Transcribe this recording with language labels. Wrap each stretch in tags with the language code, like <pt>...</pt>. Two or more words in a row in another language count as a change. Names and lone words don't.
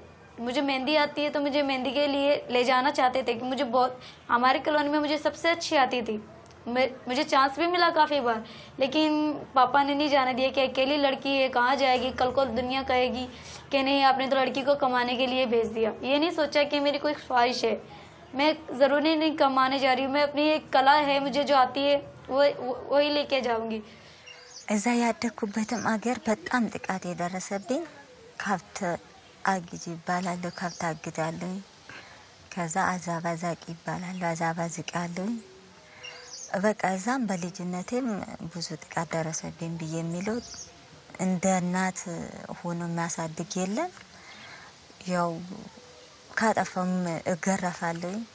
<hi>मुझे मेहंदी आती है तो मुझे मेहंदी के लिए ले जाना चाहते थे कि मुझे बहुत, हमारे कॉलोनी में मुझे सबसे अच्छी आती थी, मुझे चांस भी मिला काफ़ी बार, लेकिन पापा ने नहीं जाने दिया कि अकेली लड़की है कहाँ जाएगी, कल को दुनिया कहेगी कि नहीं आपने तो लड़की को कमाने के लिए भेज दिया। ये नहीं सोचा कि मेरी कोई ख्वाहिश है, मैं ज़रूरी नहीं कमाने जा रही हूँ, मैं अपनी एक कला है मुझे जो आती है वही लेके जाऊँगी।</hi> <am>እዛ ያደኩበትም አገር በጣም ጥቃት የደረሰብኝ ከብት አግጅ ይባላል ከብት አግዳለሁ ከዛ አዛባዛቂ ይባላል አዛባዝቃለሁ በቃ እዛም በልጅነቴም ብዙ ጥቃት ደረሰብኝ ብዬ የሚለው እንደ እናት ሆኖ የሚያሳድግ የለም ያው ካጠፋም እገረፋለሁ</am>